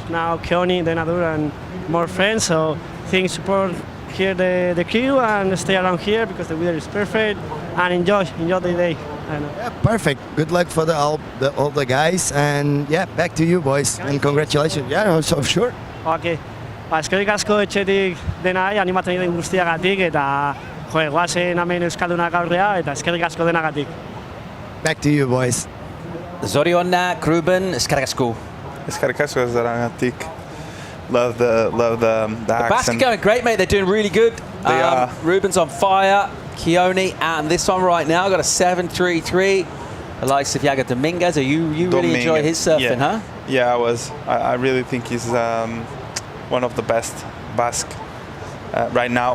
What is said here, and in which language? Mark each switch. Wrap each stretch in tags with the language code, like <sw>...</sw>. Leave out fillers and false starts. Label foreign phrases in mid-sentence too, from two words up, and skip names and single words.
<en>Now Keoni, Denadur, and more friends. So I think support here the crew and stay around here because the weather is perfect and enjoy the day. Yeah, perfect. Good luck for all the guys, and yeah, back to you boys, and congratulations. Yeah, so sure. Okay.</en> <eu>Eskerrik asko etxetik denai, animatzen den guztiagatik, eta goazen hemen Euskaldunak aurrea, eta eskerrik asko denagatik.</eu> <en>Back to you boys.</en> <eu>Zorionak, Ruben, eskerrik asko. Eskerrik asko denagatik.</eu> <en>Love the The Basque accent. are going great, mate. They're doing really good. They are. Ruben's on fire. Keoni, and this one right now got a 7.33. The likes of Yago Dominguez. You really enjoy his surfing, huh? Yeah, I really think he's one of the best Basque right now.</en>